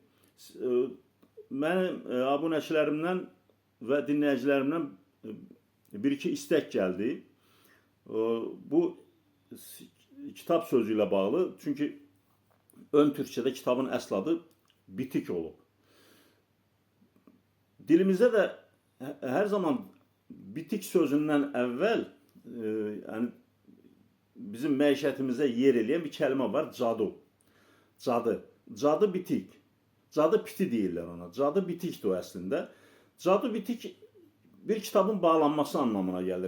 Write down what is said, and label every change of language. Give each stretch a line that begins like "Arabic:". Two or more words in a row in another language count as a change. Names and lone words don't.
Turkish: Benim abunəçilərimdən və dinləyicilərimdən bir-iki istek geldi. Bu kitap sözüyle bağlı.
Azerbaijani: Çünkü ön Türkçe'de kitabın əsl adı Bitik olub. Dilimizde de her zaman bitik sözündən əvvəl yani bizim məişətimizə yer eləyən bir kəlmə var. Cadı. Cadı. Cadı bitik. Cadı piti deyirlər ona. Cadı bitikdir o əslində. Cadı bitik bir kitabın bağlanması anlamına gəlir.